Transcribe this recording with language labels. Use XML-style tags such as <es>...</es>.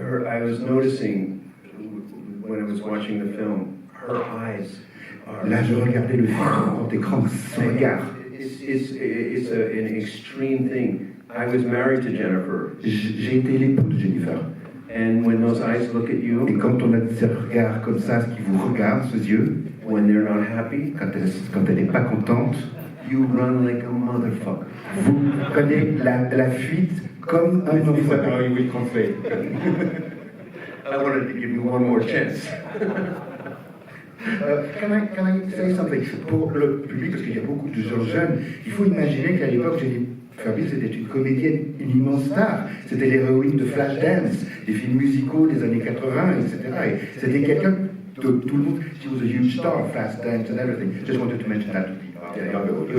<en>I was noticing when I was watching the film, her eyes are...</en> <fr>Là, je regardais le film sur grand écran, son regard.</fr> <en>It's an extreme thing. I was married to Jennifer.</en> <fr>J'ai été l'époux de Jennifer.</fr> <en>And when those eyes look at you,</en> <fr>et quand on a ce regard comme ça, ce qui vous regarde, ce yeux,</fr> <en>when they're not happy,</en> <fr>quand elle n'est pas contente,</fr> <en>you run like a motherfucker.</en> <fr>Vous prenez la fuite comme un enfant.</fr> <en>I will translate. I wanted to give you one more chance. Can I say something?</en> <fr>Pour le public, parce qu'il y a beaucoup de gens jeunes, il faut imaginer qu'à l'époque, Jennifer Beals était une comédienne, une immense star. C'était l'héroïne de Flashdance, des films musicaux des années 80, etc. Et c'était quelqu'un de tout le monde.</fr> <en>She was a huge star, Flashdance and everything. Just wanted to mention that to the younger audience.</en>